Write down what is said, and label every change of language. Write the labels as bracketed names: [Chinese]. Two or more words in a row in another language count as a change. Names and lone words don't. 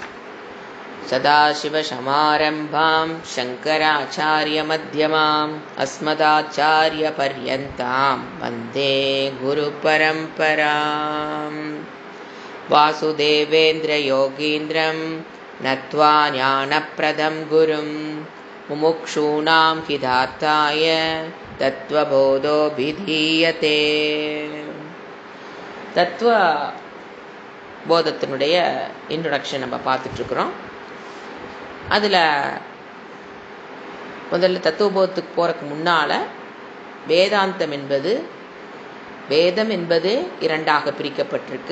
[Sanskrit] सदाशिवसमारम्भां शङ्कराचार्यमध्यमाम् अस्मदाचार्यपर्यन्तां वन्दे गुरुपरम्पराम्। वासुदेवेन्द्रयोगीन्द्रं नत्वा ज्ञानप्रदं गुरुं मुमुक्षूणां हितार्थाय तत्त्वबोधोऽभिधीयते. [Tamil] தத்துவபோதத்தினுடைய இன்ட்ரொடக்ஷன் நம்ம பார்த்துட்ருக்குறோம். அதில் முதல்ல தத்துவபோதத்துக்கு போகிறதுக்கு முன்னால் வேதம் என்பது இரண்டாக பிரிக்கப்பட்டிருக்கு.